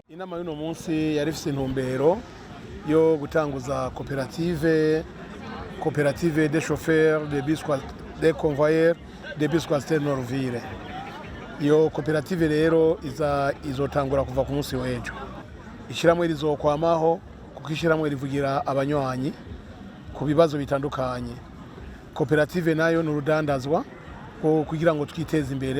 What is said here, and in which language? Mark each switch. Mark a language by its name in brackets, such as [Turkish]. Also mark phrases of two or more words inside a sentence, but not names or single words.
[Rundi] inama y'uno munsi yari ifite intumbero yo gutanguza koperative [French] des chauffeurs des convoyeurs de bus Coaster Nord-Ville. [Rundi] Iyo koperative rero izotangura kuva ku munsi w'ejo. Ishiramwe rizokwamaho kuko ishiramwe rivugira abanywanyi ku bibazo bitandukanye. Koperative nayo n'urudandazwa kugira ngo twiteze imbere.